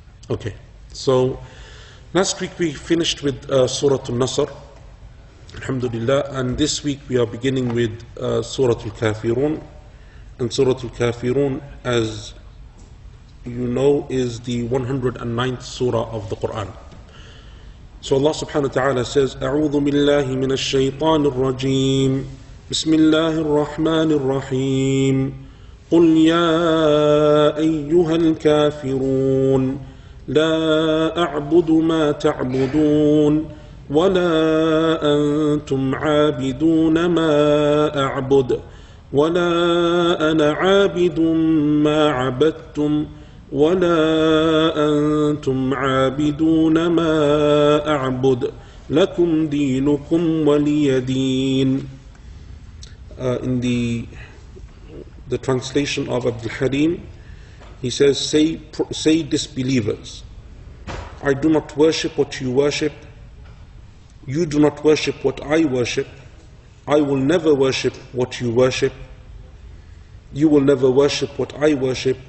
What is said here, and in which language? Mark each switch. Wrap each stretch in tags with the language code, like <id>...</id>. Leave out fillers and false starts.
<en>Okay, so last week we finished with Surah An-Nasr, alhamdulillah, and this week we are beginning with Surah Al-Kafirun. And Surah Al-Kafirun, as you know, is the 109th surah of the Quran. So Allah subhanahu wa ta'ala says,</en> <ar>أعوذ بالله من الشيطان الرجيم بسم الله الرحمن الرحيم قل يا أيها الكافرون لا أعبد ما تعبدون ولا أنتم عابدون ما أعبد ولا أنا عابد ما عبدتم ولا أنتم عابدون ما أعبد لكم دينكم ولي دين.</ar> <en>In the translation of Abdul Harim, he says, say disbelievers, I do not worship what you worship, you do not worship what I worship, I will never worship what you worship. You will never worship what I worship.</en>